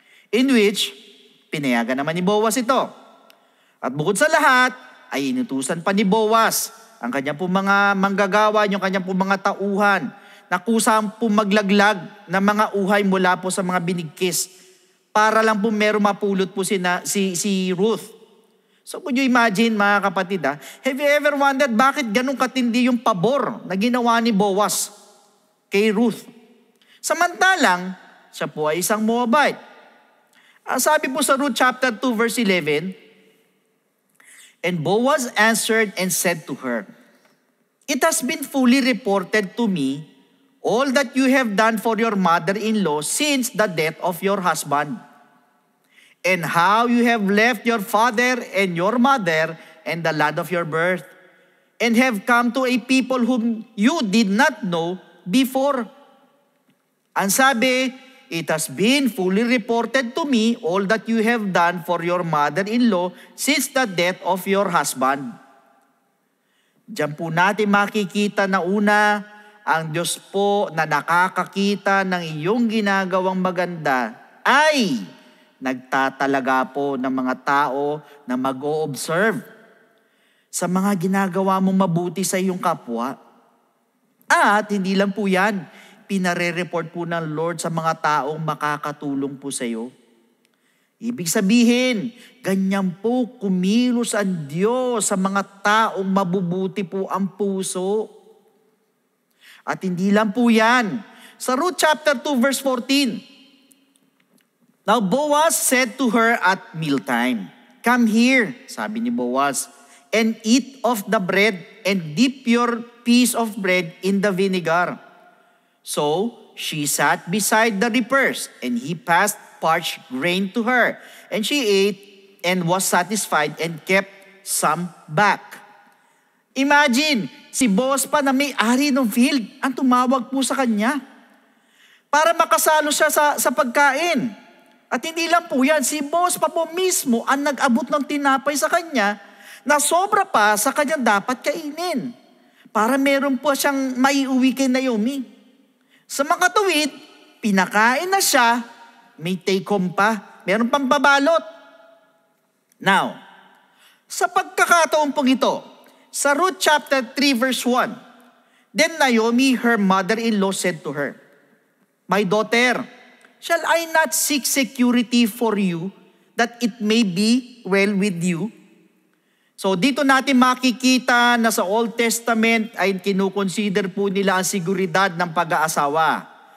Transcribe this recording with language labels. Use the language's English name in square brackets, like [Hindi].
[Filipino] In which, pinayagan naman ni Boaz ito. At bukod sa lahat, ay inutusan pa ni Boaz ang kanya pong mga manggagawa, yung kanya pong mga tauhan, na kusang po maglaglag ng mga uhay mula po sa mga binigkis para lang po meron mapulot po si Ruth. [English] So could you imagine [Filipino] mga kapatid, [English] have you ever wondered [Filipino] bakit ganun katindi yung pabor na ginawa ni Boaz kay Ruth? Samantalang, siya po ay isang Moabite. Ang sabi po sa [English] Ruth chapter 2 verse 11, and Boaz answered and said to her, it has been fully reported to me all that you have done for your mother-in-law since the death of your husband, and how you have left your father and your mother and the land of your birth, and have come to a people whom you did not know before. [Filipino] Ang sabi, [English] it has been fully reported to me all that you have done for your mother-in-law since the death of your husband. [Filipino] Diyan po natin makikita na una, ang Diyos po na nakakakita ng iyong ginagawang maganda ay nagtatalaga po ng mga tao na mag-o-observe sa mga ginagawa mong mabuti sa iyong kapwa. At hindi lang po yan, pinare-report po ng Lord sa mga taong makakatulong po sa iyo. Ibig sabihin, ganyan po kumilos ang Diyos sa mga taong mabubuti po ang puso. At hindi lang po yan. [English] Sa Ruth chapter 2 verse 14, now Boaz said to her at mealtime, come here, [Filipino] sabi ni Boaz, [English] and eat of the bread and dip your piece of bread in the vinegar. So she sat beside the reapers, and he passed parched grain to her, and she ate and was satisfied and kept some back. [Filipino] Imagine, si Boaz pa na may-ari ng field ang tumawag po sa kanya para makasalo siya sa pagkain. At hindi lang po yan, si Boaz pa po mismo ang nag-abot ng tinapay sa kanya na sobra pa sa kanyang dapat kainin para meron po siyang maiuwi kay Naomi. Sa mga tuwid, pinakain na siya, may take home pa, meron pang babalot. [English] Now, [Filipino] sa pagkakataon pong ito, [English] sa Ruth chapter 3 verse 1, then Naomi, her mother-in-law, said to her, my daughter, shall I not seek security for you, that it may be well with you? [Filipino] So dito natin makikita na sa Old Testament ay kinukonsider po nila ang seguridad ng pag-aasawa.